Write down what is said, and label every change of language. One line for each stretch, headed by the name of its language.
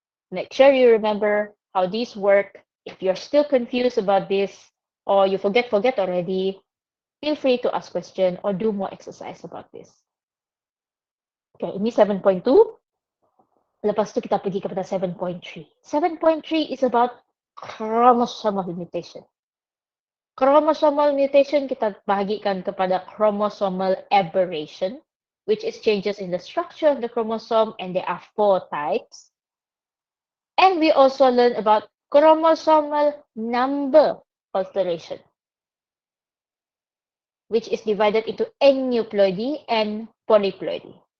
English: Make sure you remember how these work. If you're still confused about this, or you forget already, feel free to ask question or do more exercise about this.
Malay: Okay, ini 7.2. Lepas tu kita pergi kepada 7.3.
English: 7.3 is about chromosomal mutation. Chromosomal mutation
Malay: kita bahagikan kepada
English: chromosomal aberration, which is changes in the structure of the chromosome, and there are 4 types. And we also learn about chromosomal number alteration, which is divided into aneuploidy and polyploidy.